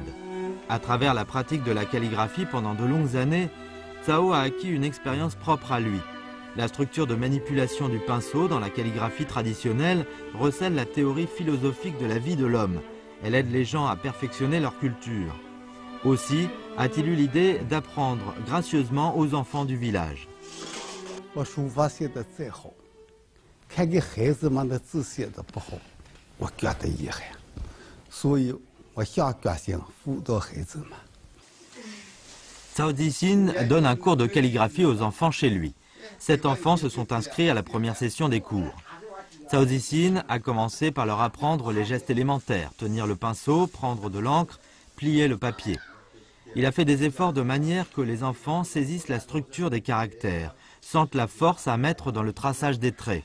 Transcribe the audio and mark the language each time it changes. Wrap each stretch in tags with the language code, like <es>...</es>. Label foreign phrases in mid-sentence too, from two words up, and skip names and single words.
<fr>À travers la pratique de la calligraphie pendant de longues années, Cao a acquis une expérience propre à lui. La structure de manipulation du pinceau dans la calligraphie traditionnelle recèle la théorie philosophique de la vie de l'homme. Elle aide les gens à perfectionner leur culture. Aussi a-t-il eu l'idée d'apprendre gracieusement aux enfants du village.</fr> <zh>我书法写得再好，看见孩子们的字写得不好，我觉得遗憾，所以我下决心辅导孩子们。</zh> <fr>Cao Zixin donne un cours de calligraphie aux enfants chez lui. 7 enfants se sont inscrits à la première session des cours. Cao Zixin a commencé par leur apprendre les gestes élémentaires, tenir le pinceau, prendre de l'encre, plier le papier. Il a fait des efforts de manière que les enfants saisissent la structure des caractères, sentent la force à mettre dans le traçage des traits.</fr>